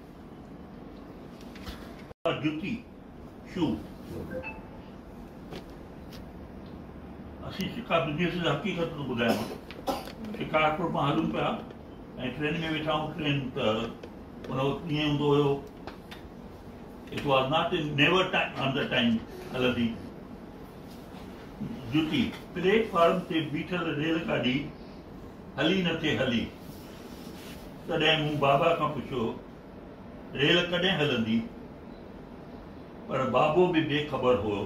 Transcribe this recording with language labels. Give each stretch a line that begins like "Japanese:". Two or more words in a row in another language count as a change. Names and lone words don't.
Sindhi: जुती शू असीं शिकारपुर जी हक़ीक़त थो ॿुधायां। शिकारपुर मां हलूं पिया ऐं ट्रेन में वेठा आहियूं। ट्रेन त हुन वक़्तु ईअं हूंदो हुयो,
English: It was not never on the time हलंदी।
Sindhi: जुती प्लेटफॉर्म ते बीठल रेलगाॾी हली न थिए हली। तॾहिं मूं बाबा खां पुछियो रेल कॾहिं हलंदी, पर बाबो बि बेख़बर हुयो।